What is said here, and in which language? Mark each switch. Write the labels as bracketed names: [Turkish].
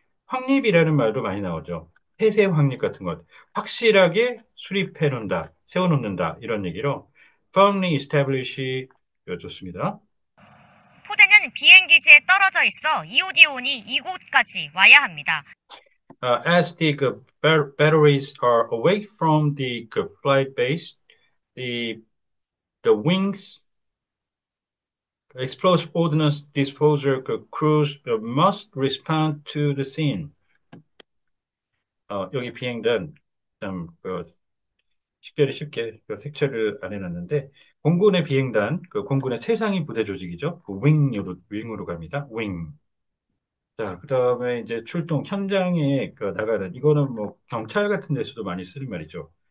[Korean] 확립이라는 말도 많이 나오죠. 폐쇄 확립 같은 것. 확실하게 수립해 놓는다, 세워 놓는다 이런 얘기로 [English] firmly establish [Korean] 좋습니다. 포대는 비행기지에 떨어져 떨어져 있어 이오디온이 이곳까지 와야 합니다. [English] As the batteries are away from the flight base, the the wings explosive ordnance disposal crews must respond to the scene. [Korean] 여기 비행단 좀 식별이 쉽게 텍처를 안 해놨는데 공군의 비행단, 공군의 최상위 부대 조직이죠. 윙으로 갑니다. 윙. 자, 그다음에 이제 출동 현장에 나가는 이거는 뭐 경찰 같은 데서도 많이 쓰는 말이죠.